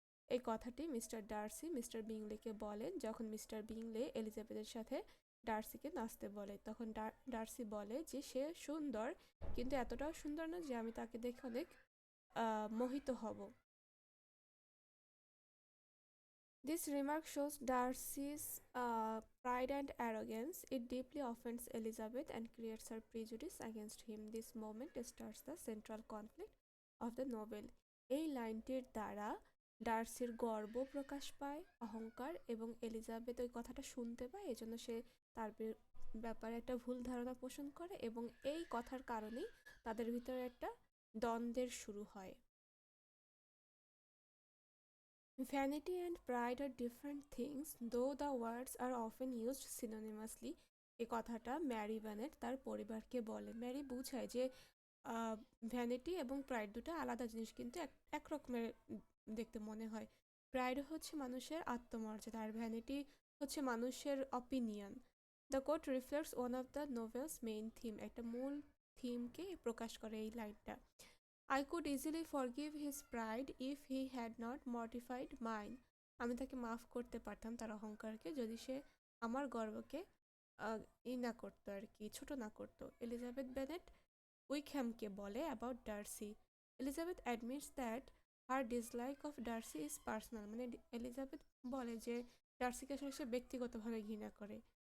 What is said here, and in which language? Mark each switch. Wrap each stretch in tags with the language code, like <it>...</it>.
<bn>এই কথাটি mister Darcy mister বিংলেকে বলেন যখন মিস্টার বিংলে এলিজাবেথের সাথে ডার্সিকে নাচতে বলে। তখন ডার্সি বলে যে সে সুন্দর কিন্তু এতটাও সুন্দর না যে আমি তাকে দেখে অনেক মোহিত হব।</bn> <en>This remark shows Darcy's pride and arrogance. It deeply offends Elizabeth and creates her prejudice against him. This moment starts the central conflict of the novel.</en> <bn>এই লাইনটির দ্বারা ডার্সির গর্ব প্রকাশ পায়, অহংকার, এবং এলিজাবেথ ওই কথাটা শুনতে পায়, এজন্য সে তার ব্যাপারে একটা ভুল ধারণা পোষণ করে এবং এই কথার কারণেই তাদের ভিতরে একটা দ্বন্দ্বের শুরু হয়।</bn> <en>Vanity and pride are different things, though the words are often used synonymously.</en> <bn>এই কথাটা ম্যারি ব্যানেট তার পরিবারকে বলে। ম্যারি বুঝায় যে ভ্যানিটি এবং প্রাইড দুটো আলাদা জিনিস, কিন্তু এক রকমের দেখতে মনে হয়। প্রাইড হচ্ছে মানুষের আত্মমর্যাদা আর ভ্যানিটি হচ্ছে মানুষের opinion.</bn> <en>the quote reflects one of the novel's main theme,</en> <bn>একটা মূল থিমকে প্রকাশ করে এই লাইনটা।</bn> <en>I could easily forgive his pride if he had not mortified mine.</en> <bn>আমি তাকে মাফ করতে পারতাম তার অহংকারকে যদি সে আমার গর্বকে না করতো আর কি, ছোট না করতো। এলিজাবেথ বেনেট উইকহ্যামকে বলে about Darcy.</bn> <en>Elizabeth admits that her dislike of Darcy is personal,</en> <bn>মানে এলিজাবেথ বলে যে ডার্সিকে আসলে সে ব্যক্তিগতভাবে ঘৃণা করে।</bn>